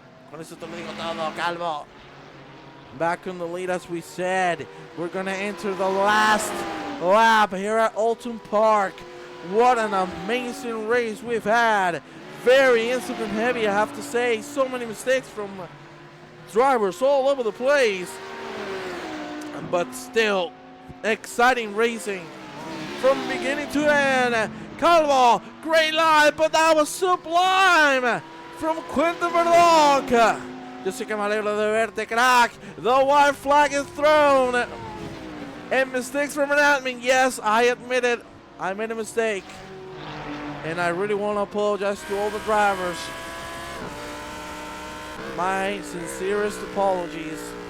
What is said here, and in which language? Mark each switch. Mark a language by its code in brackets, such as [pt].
[es] Con eso te lo digo todo, Calvo. [en] Back in the lead, as we said. We're going to enter the last lap here at Oulton Park. What an amazing race we've had. Very incident heavy, I have to say. So many mistakes from drivers all over the place. But still, exciting racing from beginning to end. Calvo, great line, but that was sublime from Quinton Verdonk. [es] Yo sé que me alegro de verte, crack. [en] The white flag is thrown. And mistakes from an admin. Yes, I admit it. I made a mistake. And I really want to apologize to all the drivers. My sincerest apologies.